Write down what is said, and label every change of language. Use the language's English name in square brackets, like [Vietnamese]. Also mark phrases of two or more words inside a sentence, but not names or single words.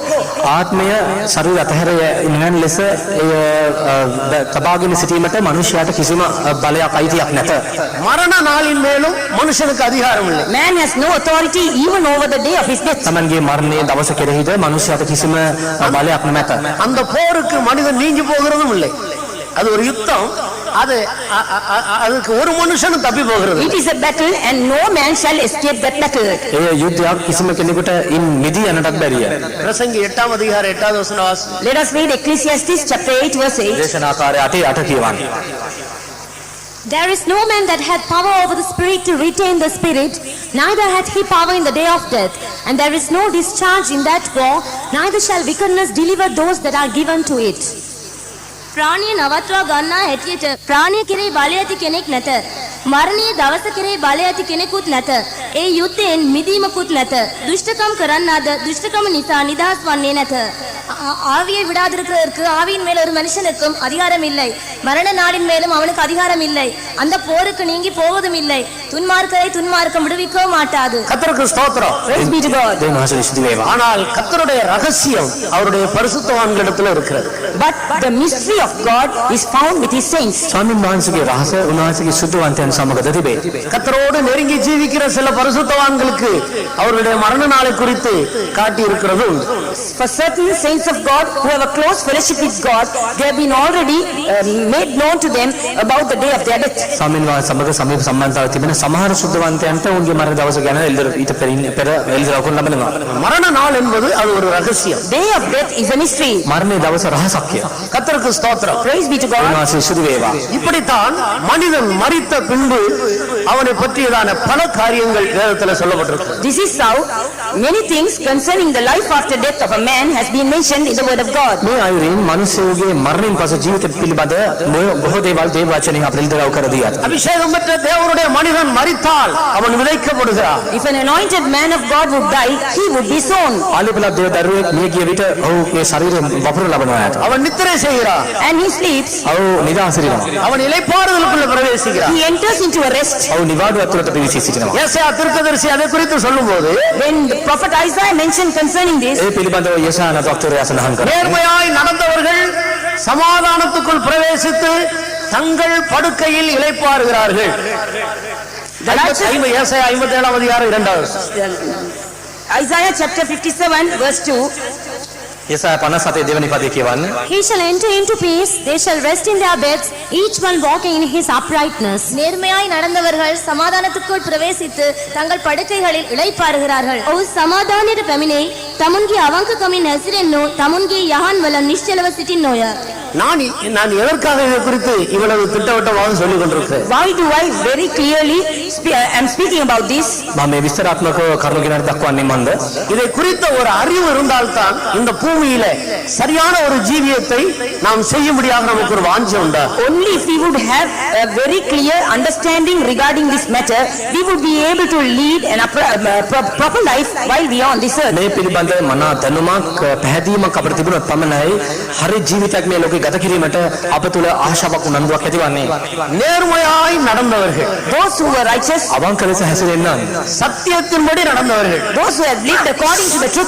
[Sinhala] ආත්මය ශරීර අතහැර යන ලෙස තබාගෙන සිටීමට මනුෂ්‍යයාට කිසිම බලයක් අයිතියක් නැත. [Tamil] மரண நாளின் மேலும் மனுஷனுக்கு அதிகாரம் இல்லை. [English] Man has no authority even over the day of his death. [Sinhala] තමන්ගේ මරණයේ දවස කෙරෙහිද මනුෂ්‍යයාට කිසිම බලයක් නැත. [Tamil] அந்த போருக்கு மனிதன் நீங்கி போகிறதும் இல்லை. அது ஒரு யுத்தம், அதுக்கு ஒரு மனுஷனும் தப்பி போகிறது. [English] It is a battle and no man shall escape that battle. [Sinhala] ඒ යුද්ධයක් කිසිම කෙනෙකුට ඉන් මිදී යන්නටත් බැරිය. [Tamil] பிரசங்கி 8 அதிகாரம் 8வது வசனம் வாசி. [English] Let us read Ecclesiastes chapter 8 verse 8. [Sinhala] දේශනාකාරය 8:8 කියවන්නේ. [English] There is no man that hath power over the spirit to retain the spirit, neither hath he power in the day of death. And there is no discharge in that war, neither shall wickedness deliver those that are given to it. [Sinhala] ප්‍රාණිය නවත්වා ගන්නා හැටියට ප්‍රාණිය කෙරෙහි බලය ඇති කෙනෙක් නැත. මරණීය දවස කෙරෙහි බලය ඇති කෙනෙකුත් නැත. ඒ යුද්ධයෙන් මිදීමකුත් නැත. දුෂ්ටකම් කරන්නාද දුෂ්ටකම නිසා නිදහස් වන්නේ නැත. [Tamil] ஆவியை விடாதிருக்கிறதற்கு ஆவியின் மேல் ஒரு மனுஷனுக்கும் அதிகாரம் இல்லை. மரண நாளின் மேலும் அவனுக்கு அதிகாரம் இல்லை. அந்த போருக்கு நீங்கி போவதும் இல்லை. துன்மார்க்கரை துன்மார்க்கம் விடுவிக்கவும் மாட்டாது. கர்த்தருக்கு ஸ்தோத்திரம். [English] Praise be to God. [Sinhala] දෙවියන් වහන්සේ ස්තුති වේවා. [Tamil] ஆனால் கர்த்தருடைய ரகசியம் அவருடைய பரிசுத்தவான்களிடத்தில் இருக்கிறது. [English] But the mystery of God is found with his saints. [Sinhala] ස්වාමීන් වහන්සේගේ රහස උන්වහන්සේගේ සුද්ධවන්තයන් සමග තිබේ. [Tamil] கர்த்தரோடு நெருங்கி ஜீவிக்கிற சில பரிசுத்தவான்களுக்கு அவருடைய மரண நாளை குறித்து காட்டி இருக்கிறது. [English] For certain saints of God who have a close fellowship with God, they have been already made known to them about the day of their death. [Sinhala] ස්වාමීන් වහන්සේ සමග සමීප සම්බන්ධතාවය තිබෙන සමහර සුද්ධවන්තයන්ට උන්ගේ මරණ දවස ගැන ඊට පෙර එළිදරව් ලැබෙනවා. [Tamil] மரண நாள் என்பது அது ஒரு ரகசியம். [English] Day of death is a mystery. [Sinhala] මරණයේ දවස රහසක් කියලා. [Tamil] கர்த்தருக்கு ஸ்தோத்திரம். [English] Praise be to God. [Sinhala] උන්වහන්සේ ස්තුති වේවා. [Tamil] இப்படித்தான் மனிதன் மரித்த பின்பு அவனை பற்றியதான பல காரியங்கள் வேதத்தில் சொல்லப்பட்டிருக்கு. [English] This is how many things concerning the life after death of a man has been mentioned in the word of God. [Sinhala] මේ අයුරින් මිනිසෙකුගේ මරණයෙන් පසු ජීවිත පිළිබඳ බොහෝ දේවල් දේව වචනයෙන් අපිට එළිදරව් කර දී ඇත. [Tamil] அபிஷேகம் பெற்ற தேவனுடைய மனிதன் மரித்தால் அவன் விதைக்கப்படுகிறான். [English] If an anointed man of God would die, he would be sown. [Sinhala] ආලිපලක් දේව දරුවෙක් මිය ගිය විට ඔහුගේ ශරීරය වපුර ලබනවා ඇත. [Tamil] அவன் நித்திரை செய்கிறான். [English] And he sleeps. [Sinhala] ඔහු නිදාසිරිනවා. [Tamil] அவன் இளைப்பாறுதலுக்குள்ள பிரவேசிக்கிறான். [English] He enters into a rest. [Sinhala] ඔහු නිවාඩු ඇතුළට පිවිසී සිටිනවා. [Tamil] ஏசாயா தீர்க்கதரிசி அதை குறித்து சொல்லும்போது [English] When the prophet Isaiah mentioned concerning this, [Sinhala] ඒ පිළිබඳව යෙෂායා දොස්තරයා සඳහන් කරනවා. [Tamil] நேர்மையாய் நடந்தவர்கள் சமாதானத்துக்குள் பிரவேசித்து தங்கள் படுக்கையில் இளைப்பாறுகிறார்கள். ஏசாயா 57 அதிகாரம் 2. [English] Isaiah chapter 57 verse 2. [Sinhala] යසාය 57 දෙවෙනි පදේ කියවන්න. [English] He shall enter into peace, they shall rest in their beds, each one walking in his uprightness. [Tamil] நேர்மையாய் நடந்தவர்கள் சமாதானத்துக்குள் பிரவேசித்து தங்கள் படுக்கைகளில் இளைப்பாறுகிறார்கள். [Sinhala] ඔහු සමාදානයට පැමිණෙයි, තමුන්ගේ අවංකකමින් හැසිරෙන්නෝ, තමුන්ගේ යහන් වල නිශ්චලව සිටින්නෝය. [Tamil] நான் எதற்காக இதை குறித்து இவ்வளவு திட்டவட்டமாக சொல்லிக் கொண்டிருக்கிறேன்? [English] Why do I very clearly am speaking about this? [Sinhala] මම මේ විස්තරාත්මකව කරුණු ගෙනත් දක්වන්නේ මන්ද? [Tamil] இதை குறித்த ஒரு அறிவு இருந்தால்தான் இந்த பூமியில சரியான ஒரு ஜீவியத்தை நாம் செய்யும்படியாக நமக்கு ஒரு வாஞ்சை உண்டா. [English] Only if we would have a very clear understanding regarding this matter, we would be able to lead an proper life while we are on this earth. [Sinhala] මේ පිළිබඳ මනා දැනුමක් පැහැදීමක් අපිට තිබුණොත් පමණයි හරි ජීවිතයක් මේ ලෝකේ ගත කිරීමට අප තුළ ආශාවක් උනන්දුවක් ඇතිවන්නේ. [Tamil] நேர்மையாய் நடந்தவர்கள், [English] Those who were righteous, [Sinhala] අවංක ලෙස හැසිරෙන්නන්, [Tamil] சத்தியத்தின்படி நடந்தவர்கள், [English] those who have lived according to the truth,